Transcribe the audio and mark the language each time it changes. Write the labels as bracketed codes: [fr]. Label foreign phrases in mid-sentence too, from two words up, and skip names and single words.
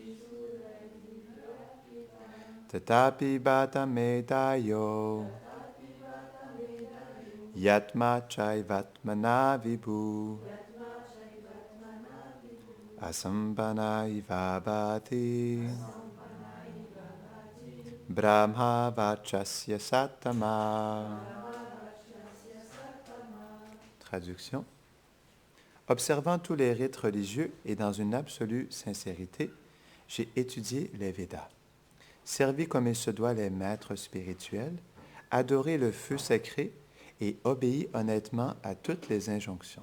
[sa] tatapi bata medayo yatma chaivatmana vibhu asambhana ivabhati brahma vachasya satama. [fr] Traduction. Observant tous les rites religieux et dans une absolue sincérité, j'ai étudié les Védas, servi comme il se doit les maîtres spirituels, adoré le feu sacré et obéi honnêtement à toutes les injonctions.